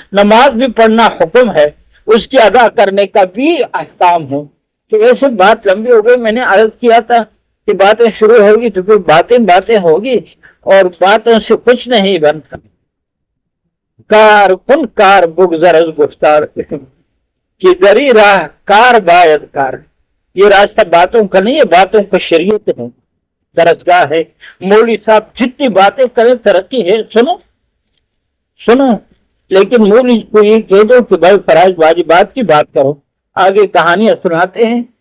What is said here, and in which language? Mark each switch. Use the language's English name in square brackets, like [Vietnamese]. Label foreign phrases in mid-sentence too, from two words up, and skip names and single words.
[Urdu] نماز بھی پڑھنا حکم ہے، اس کی ادا کرنے کا بھی احکام ہے. تو ایسے بات لمبی ہو گئی. میں نے عرض کیا تھا کہ باتیں شروع ہوگی تو پھر باتیں ہوگی، اور باتوں سے کچھ نہیں بنتا. [Persian] کار کن کار بگذر از گفتار کہ دری راہ کار باید کار. [Urdu] یہ راستہ باتوں کا نہیں ہے، باتوں کا شریعت ہے، درسگاہ ہے. مولوی صاحب جتنی باتیں کریں ترقی ہے. سنو لیکن مولوی کو یہ کہہ دو کہ بھائی فرائض واجبات کی بات کرو. آگے کہانیاں سناتے ہیں.